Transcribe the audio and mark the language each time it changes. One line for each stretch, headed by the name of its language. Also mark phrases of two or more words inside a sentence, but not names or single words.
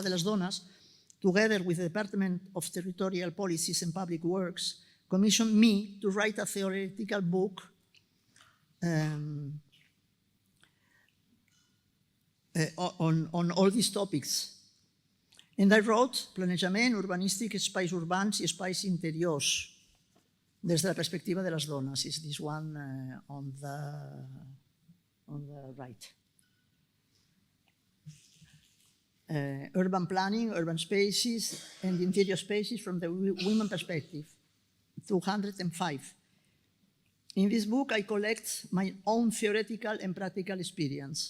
Catalan: de les Dones,
English: together with the Department of Territorial Policies and Public Works, commissioned me to write a theoretical book on all these topics. And I wrote Planejament urbanístic, espais urbans i espais interiors des de la perspectiva de les dones. Is this one on the right. Urban planning, urban spaces, and interior spaces from the women perspective, 205. In this book, I collect my own theoretical and practical experience.